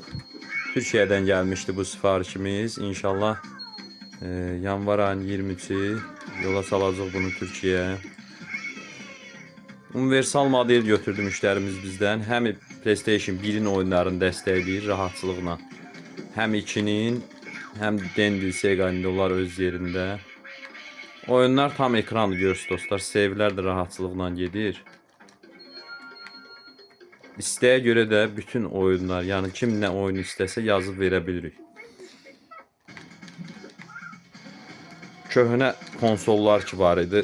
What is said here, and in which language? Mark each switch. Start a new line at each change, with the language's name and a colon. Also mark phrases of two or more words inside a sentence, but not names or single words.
Turkish: Türkiye'den gelmişti bu siparişimiz.
Azerbaijani: İnşallah yanvar ayının 23'ü yola salacaq bunu Türkiye'ye. Universal model götürdü
Turkish: müşterimiz bizden.
Azerbaijani: Hem PlayStation 1'in oyunlarını dəstəkləyir rahatçılıqla. Hem 2'nin hem Dendy, Sega'nın da onlar öz yerində. Oyunlar tam ekranlı görürsünüz dostlar. Save'lər də rahatçılıqla gedir. İstəyə görə də bütün oyunlar, yəni kim nə oyun istəsə yazıb verə bilirik. Köhnə konsollar ki var idi.